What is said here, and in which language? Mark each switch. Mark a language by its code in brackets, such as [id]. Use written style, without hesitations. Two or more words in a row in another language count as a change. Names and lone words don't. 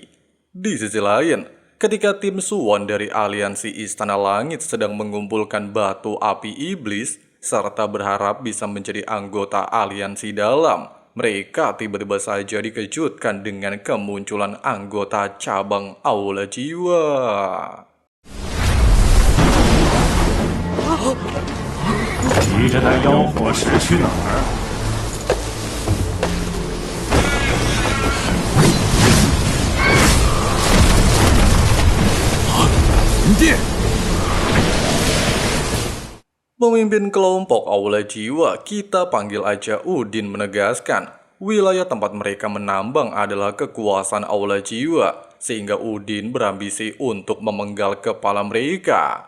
[id] Di sisi lain, ketika tim Suwon dari aliansi Istana Langit sedang mengumpulkan batu api iblis serta berharap bisa menjadi anggota aliansi dalam, mereka tiba-tiba saja dikejutkan dengan kemunculan anggota cabang Aula Jiwa. [zh] 提着那妖火石去哪儿？魂殿！ [id] Pemimpin kelompok Aula Jiwa, kita panggil aja Udin, menegaskan wilayah tempat mereka menambang adalah kekuasaan Aula Jiwa, sehingga Udin berambisi untuk memenggal kepala mereka.